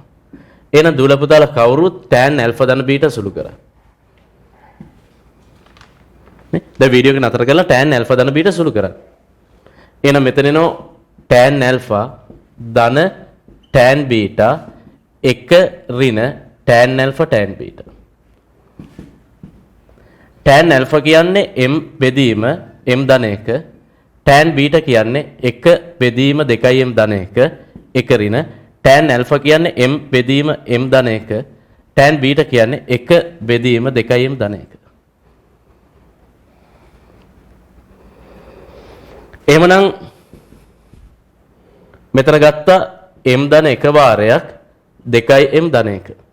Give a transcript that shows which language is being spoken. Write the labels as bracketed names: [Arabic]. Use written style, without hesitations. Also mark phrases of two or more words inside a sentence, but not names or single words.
[Sinhala] එහෙනම් දුවලා පුතාලා කවුරුත් [English] tan alpha [Sinhala] ධන beta සුළු කරා. නේ? දැන් වීඩියෝ එක නතර කරලා [English] tan alpha [Sinhala] ධන beta සුළු කරා. එහෙනම් මෙතන එනවා [English] tan alpha [Sinhala] ධන [English] tan beta [Sinhala] 1 ඍණ [English] tan alpha tan beta. tan alpha [Sinhala] කියන්නේ m බෙදීම m ධන 1. [English] tan beta [Sinhala] කියන්නේ 1 බෙදීම 2 m ධන 1 1 ඍණ. [English] tan alpha [Sinhala] කියන්නේ m බෙදීම m ධන 1. [English] tan beta [Sinhala] කියන්නේ 1 බෙදීම 2 m ධන 1. එහෙමනම් මෙතන ගත්ත m ධන 1 වාරයක් 2 m ධන 1.